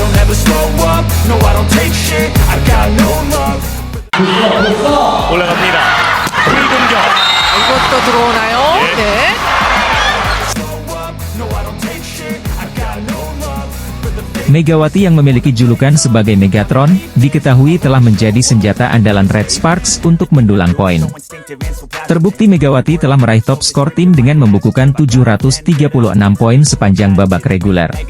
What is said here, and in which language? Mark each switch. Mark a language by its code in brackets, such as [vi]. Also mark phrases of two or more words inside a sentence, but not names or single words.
[en] never slow up, no I don't take shit, I got no love. [ko] 올라갑니다. 프리 공격. 이것도 들어오나요? 예. 네. [id] Megawati yang memiliki julukan sebagai Megatron, diketahui telah menjadi senjata andalan Red Sparks untuk mendulang poin. Terbukti Megawati telah meraih top skor tim dengan membukukan 736 poin sepanjang babak reguler.